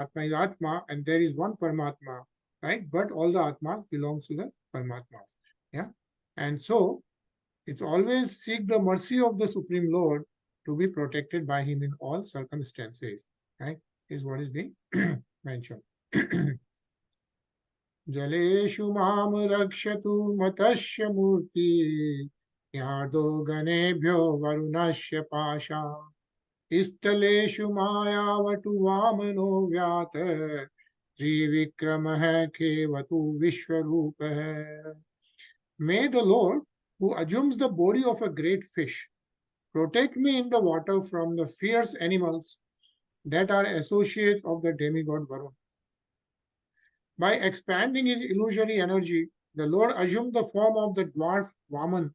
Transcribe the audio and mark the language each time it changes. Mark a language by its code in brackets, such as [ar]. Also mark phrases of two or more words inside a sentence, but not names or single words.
[en] Atma is Atma, and there is one Paramatma, right? But all the Atmas belongs to the Paramatmas. Yeah. And so it's always seek the mercy of the Supreme Lord to be protected by him in all circumstances, right? Is what is being mentioned. [sa] जलेषु मां रक्षतु मत्स्य मूर्ति यादो गणेभ्यो वरुणस्य पाशात् स्थलेषु मायावटु वामनो व्यात् त्रिविक्रमः खेऽवतु विश्वरूपः. [en] May the Lord, who assumes the body of a great fish, protect me in the water from the fierce animals that are associates of the demigod Varun. By expanding his illusory energy, the Lord assumed the form of the dwarf Vaman.